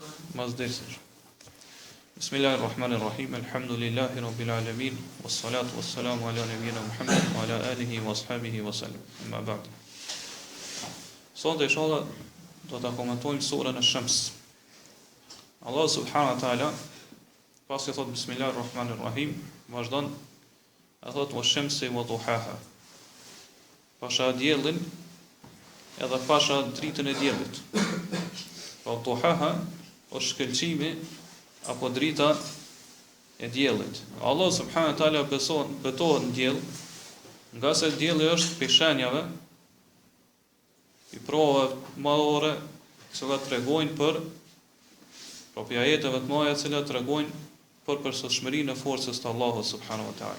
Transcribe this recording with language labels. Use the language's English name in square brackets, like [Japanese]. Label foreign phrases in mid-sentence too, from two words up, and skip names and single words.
[Albanian] mas dersësh. [Arabic] بسم الله الرحمن الرحيم. الحمد لله رب العالمين والصلاة والسلام على نبينا محمد وعلى آله وأصحابه وسلم. أما بعد. [Albanian] Sot inshallah do ta komentojmë surën Ash-Shams. Allah [Arabic] سبحانه وتعالى [Albanian] pasi thot Bismillahirrahmanirrahim, vazhdon e thot [Arabic] والشمس وضحاها. [Albanian] Pasha diellin edhe pasha dritën e diellit. Pa duhaha është shkëlqimi apo drita e diellit. Allah [Arabic] سبحانه وتعالى [Albanian] betohet në diell, nga se dielli është prej shenjave i provave madhore që tregojnë për ajeteve të mëdha që tregojnë për përsosmërinë e forcës të Allahut [Arabic] سبحانه وتعالى.